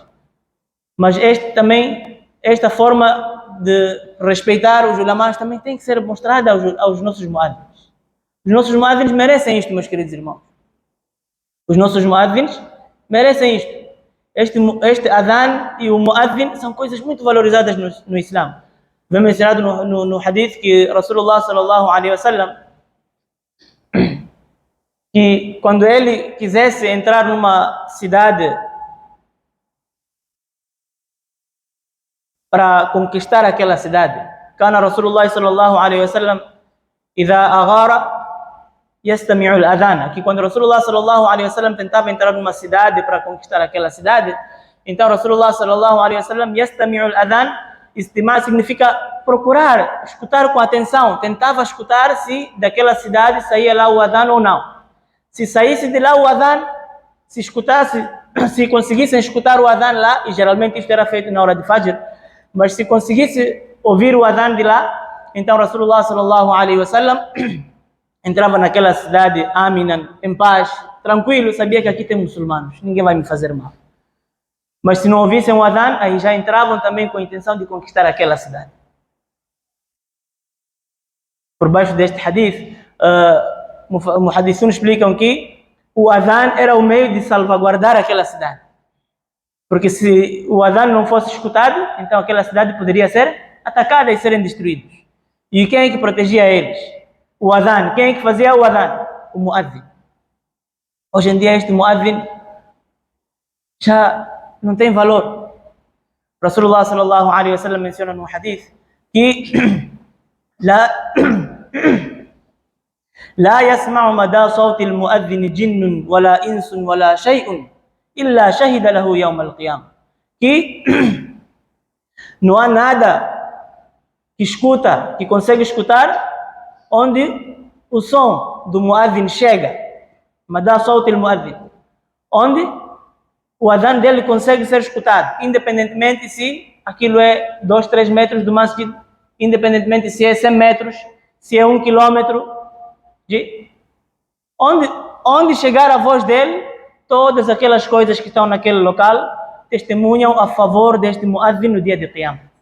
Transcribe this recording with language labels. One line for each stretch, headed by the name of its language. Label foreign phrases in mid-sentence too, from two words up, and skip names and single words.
Portuguese: Mas esta forma de respeitar os ulamás também tem que ser mostrada aos nossos muadhins. Os nossos muadhins merecem isto, meus queridos irmãos. Os nossos muadhins merecem isto. Este adhan e o muadhin são coisas muito valorizadas no Islã. Vem mencionado no hadith que Rasulullah
Arabic: صلى الله عليه وسلم,
Portuguese: que quando ele quisesse entrar numa cidade para conquistar aquela cidade,
Arabic: كان رسول الله صلى الله عليه وسلم إذا أغار يستمع الأذان,
Portuguese: que quando Rasulullah
Arabic: صلى الله عليه وسلم
Portuguese: tentava entrar numa cidade para conquistar aquela cidade, então Rasulullah
Arabic: صلى الله عليه وسلم يستمع الأذان,
Portuguese: istima' significa procurar, escutar com atenção, tentava escutar se daquela cidade saía lá o adhan ou não. Se saísse de lá o adhan, se conseguissem escutar o adhan lá, e geralmente isto era feito na hora de Fajr, mas se conseguisse ouvir o adhan de lá, então Rasulullah
Arabic: صلى الله عليه وسلم
Portuguese: entrava naquela cidade aminan, em paz, tranquilo, sabia que aqui tem muçulmanos, ninguém vai me fazer mal. Mas se não ouvissem o adhan, aí já entravam também com a intenção de conquistar aquela cidade. Por baixo deste hadith, muhadithun explicam que o adhan era o meio de salvaguardar aquela cidade. Porque se o adhan não fosse escutado, então aquela cidade poderia ser atacada e serem destruídos. E quem é que protegia eles? O adhan. Quem é que fazia o adhan? O muadhin. Hoje em dia este muadhin já não tem valor.
Arabic: Rasulullah صلى الله عليه وسلم
Portuguese: menciona no hadith que
Arabic: لا يسمع مدى صوت المؤذن جن ولا إنس ولا شيء إلا شهد له يوم القيامة.
Portuguese: Que não há nada que escuta, que consegue escutar onde o som do muadhin chega.
Arabic: Madá صوت المؤذن,
Portuguese: onde o adhan dele consegue ser escutado, independentemente se aquilo é 2, 3 metros do masjid, independentemente se é 100 metros, se é 1 quilômetro. Onde chegar a voz dele, todas aquelas coisas que estão naquele local testemunham a favor deste muadhin no dia de Qiyamah.